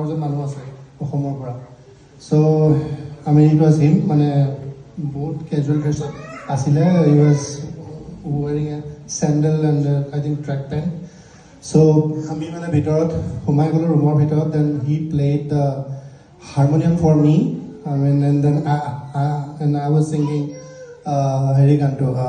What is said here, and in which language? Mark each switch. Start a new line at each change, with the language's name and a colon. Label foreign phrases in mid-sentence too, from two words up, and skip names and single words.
Assamese: মানুহ আছে অসমৰ পৰা
English: সো I mean it was him
Assamese: মানে বহুত
English: casual dress আছিলে he was wearing a sandal and I think track pant so
Assamese: আমি মানে ভিতৰত সোমাই গলো ৰুমৰ ভিতৰত
English: then he played the harmonium for me I mean and then I was singing
Assamese: হেৰি গানটো